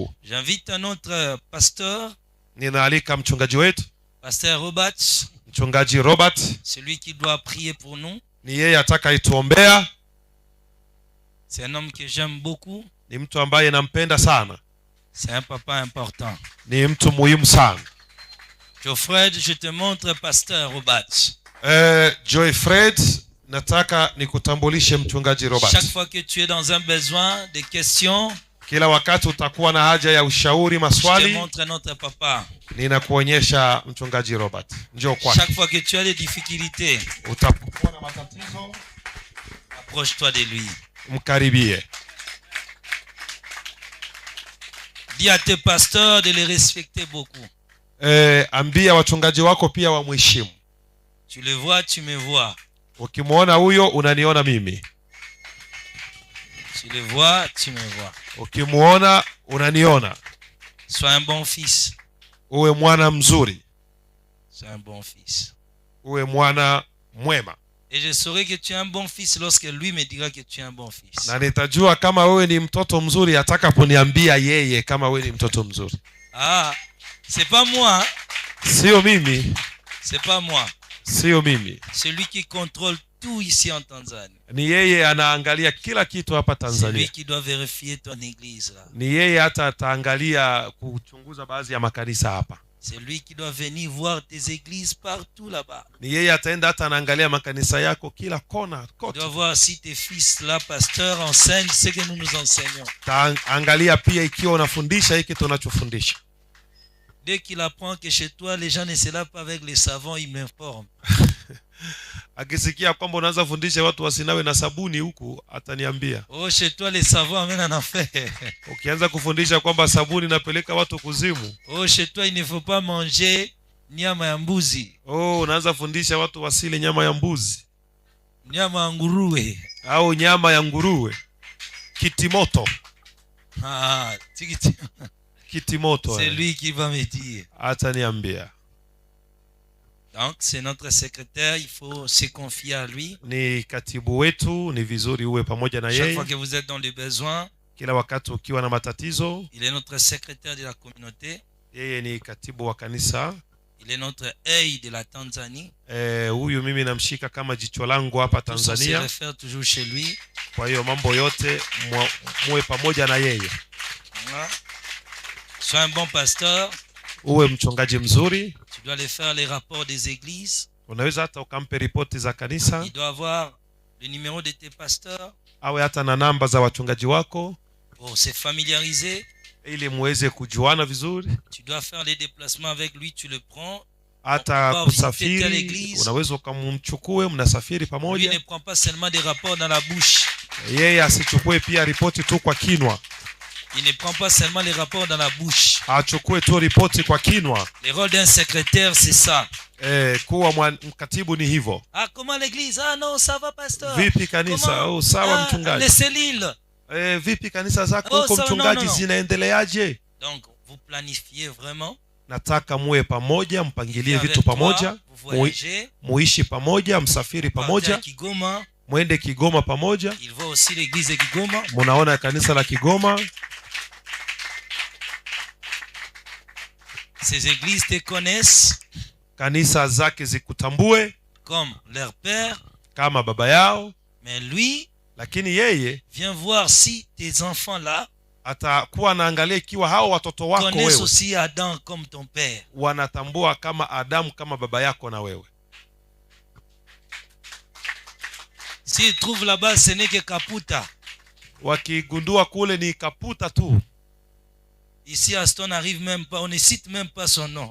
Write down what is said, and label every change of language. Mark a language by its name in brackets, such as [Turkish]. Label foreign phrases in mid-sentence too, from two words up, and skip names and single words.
[French] J'invite un autre pasteur, [Swahili] ninaalika mchungaji wetu, [French] pasteur Robert, [Swahili] mchungaji Robert. [French] celui qui doit prier pour nous. [Swahili] Ni yeye atakayetuombea. [French] C'est un homme que j'aime beaucoup. [Swahili] Ni mtu ambaye nampenda sana. [French] C'est un papa important. [Swahili] Ni mtu muhimu sana. [French] Geoffrey, je te montre pasteur Robert. [Swahili] Joyfred, nataka nikutambulishe mchungaji Robert. [French] Chaque fois que tu es dans un besoin, des questions, [Swahili] kila wakati utakuwa na haja ya ushauri, maswali, [French] je te montre notre papa. [Swahili] Ninakuonyesha mchungaji Robert. Njoo kwake. [French] Chaque fois que tu as des difficultés, [Swahili] utapokuwa na matatizo, [French] approche-toi de lui. [Swahili] Mkaribie. [French] Dis à tes pasteurs de les respecter beaucoup. [Swahili] Ambia wachungaji wako pia wamheshimu. [French] Tu le vois, tu me vois. [Swahili] Ukimuona huyo unaniona mimi. [French] Tu le vois, tu me vois. [Swahili] Ukimuona unaniona. [French] Sois un bon fils. [Swahili] Uwe mwana mzuri. [French] Sois un bon fils. [Swahili] Uwe mwana mwema. [French] Et je saurai que tu es un bon fils lorsque lui me dira que tu es un bon fils. [Swahili] Na nitajua kama wewe ni mtoto mzuri atakaponiambia yeye kama wewe ni mtoto mzuri. [French] Ah, c'est pas moi. [Swahili] Sio mimi. [French] C'est pas moi. [Swahili] Sio mimi. [French] Celui qui contrôle tout ici en Tanzanie. [Swahili] Ni yeye anaangalia kila kitu hapa Tanzania. [French] C'est lui qui doit vérifier ton église là. [Swahili] Ni yeye hata ataangalia kuchunguza baadhi ya makanisa hapa. [French] C'est lui qui doit venir voir tes églises partout là-bas. [Swahili] Ni yeye ataenda hata anaangalia makanisa yako kila kona kote. [French] Il doit voir si tes fils là pasteurs enseignent ce que nous nous enseignons. [Swahili] Angalia pia ikiwa unafundisha hiki tunachofundisha. [French] Dès qu'il apprend que chez toi les gens ne se lavent pas avec les savons, il m'informe. [Swahili] Akisikia kwamba unaanza fundisha watu wasinawe na sabuni huku ataniambia. [French] Oh, chez toi les savons amènent en enfer. [Swahili] Ukianza kufundisha kwamba sabuni inapeleka watu kuzimu. [French] Oh, chez toi il ne faut pas manger [Swahili] nyama ya mbuzi. Oh, unaanza fundisha watu wasile nyama ya mbuzi. Nyama ya nguruwe. Au nyama ya nguruwe. Kitimoto. Ah, kitimoto. [French] C'est lui qui va me dire. [Swahili] Ataniambia. [French] Donc c'est notre secrétaire, il faut se confier à lui. [Swahili] Ni katibu wetu, ni vizuri uwe pamoja na yeye. [French] Chaque fois que vous êtes dans les besoins, [Swahili] kila wakati ukiwa na matatizo, [French] il est notre secrétaire de la communauté. [Swahili] Yeye ni katibu wa kanisa. [French] Il est notre œil de la Tanzanie. [Swahili] Huyu mimi namshika kama jicho langu hapa Tanzania. [French] On se réfère toujours chez lui. [Swahili] Kwa hiyo mambo yote muwe pamoja na yeye. [French] Sois un bon pasteur. [Swahili] Uwe mchungaji mzuri. [French] Tu dois aller faire les rapports des églises. [Swahili] Unaweza hata ukampe ripoti za kanisa. [French] Il doit avoir le numéro de tes pasteurs. [Swahili] Awe hata na namba za wachungaji wako. [French] Pour se familiariser. [Swahili] Ili muweze kujuana vizuri. [French] Tu dois faire les déplacements avec lui, tu le prends. [Swahili] Hata kusafiri, unaweza ukamchukue mnasafiri pamoja. [French] Lui ne prend pas seulement des rapports dans la bouche. [Swahili] Yeye asichukue pia ripoti tu kwa kinwa. [French] Il ne prend pas seulement les rapports dans la bouche. [Swahili] Achukue tu ripoti kwa kinwa. [French] Le rôle d'un secrétaire c'est ça. [Swahili] Kuwa mkatibu ni hivyo. [French] Ah, comment l'église? Ah non, ça va pasteur. [Swahili] Vipi kanisa? Oh, sawa mchungaji. [French] Les cellules. [Swahili] Vipi kanisa zako huko mchungaji zinaendeleaje? [French] Donc vous planifiez vraiment. [Swahili] Nataka muwe pamoja, mpangilie vitu pamoja, muishi pamoja, msafiri pamoja. Muende Kigoma pamoja. [French] Il va aussi l'église de Kigoma. [Swahili] Munaona kanisa la Kigoma. [French] Ces églises te connaissent. [Swahili] Kanisa zake zikutambue [French] comme leur père, [Swahili] kama baba yao. [French] Mais lui, [Swahili] lakini yeye [French] viens voir si tes enfants là [Swahili] atakuwa anaangalia ikiwa hao watoto wako wewe [French] connaissent aussi Adam comme ton père. [Swahili] Wanatambua kama Adamu kama baba yako na wewe. [French] S'ils trouvent là-bas ce n'est que Kaputa. [Swahili] Wakigundua kule ni Kaputa tu. [French] Ici Aston n'arrive même pas, on ne cite même pas son nom.